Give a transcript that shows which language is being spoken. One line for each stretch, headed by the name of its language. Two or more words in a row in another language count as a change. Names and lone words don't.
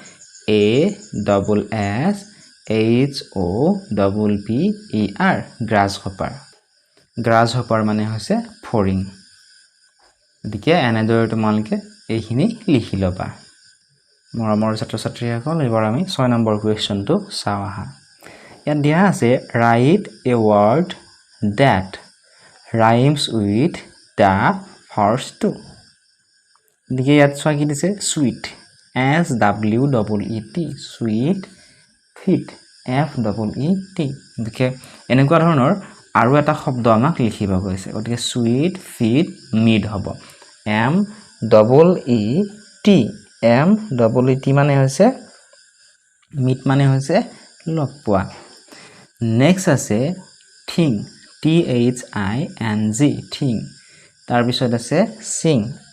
English: ASSHOPPER grasshopper
Assamese: মানে হৈছে ফৰিং গতিকে এনেদৰে তোমালোকে এইখিনি লিখি লবা মৰমৰ ছাত্ৰ ছাত্ৰীসকল এবাৰ আমি 6 নম্বৰ কোৱেশ্চনটো চাওঁ আহা ইয়াত দিয়া আছে
English: write a word that rhymes with the first two
Assamese: গতিকে ইয়াত চোৱা কি দিছে sweet
English: SWEET sweet fit FEET
Assamese: গতিকে এনেকুৱা ধৰণৰ আৰু এটা শব্দ আমাক লিখিব কৈছে গতিকে
English: sweet fit mid
Assamese: হ'ব MEET মানে হৈছে মিট মানে হৈছে লগ পোৱা নেক্সট আছে
English: thing THING thing
Assamese: তাৰ পিছত আছে sing